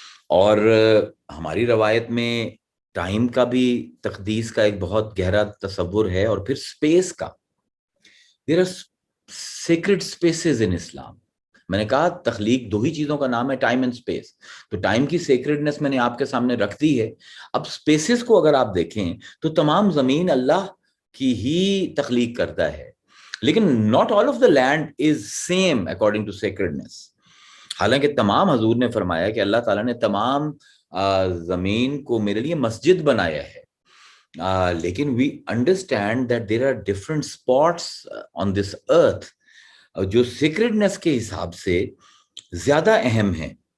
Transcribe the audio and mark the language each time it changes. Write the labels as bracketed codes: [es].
[ur] اور ہماری روایت میں ٹائم کا بھی تقدیس کا ایک بہت گہرا تصور ہے، اور پھر سپیس کا۔ [en] There are sacred spaces in Islam۔ [ur] میں نے کہا تخلیق 2 ہی چیزوں کا نام ہے، ٹائم اینڈ اسپیس، تو ٹائم کی سیکریڈنس میں نے آپ کے سامنے رکھ دی ہے۔ اب اسپیسز کو اگر آپ دیکھیں تو تمام زمین اللہ کی ہی تخلیق کرتا ہے، لیکن [en] not all of the land is same according to sacredness. [ur] حالانکہ تمام، حضور نے فرمایا کہ اللہ تعالیٰ نے تمام زمین کو میرے لیے مسجد بنایا ہے، لیکن [en] we understand that there are different spots on this earth [ur] جو سیکریڈنس کے حساب سے زیادہ اہم ہیں.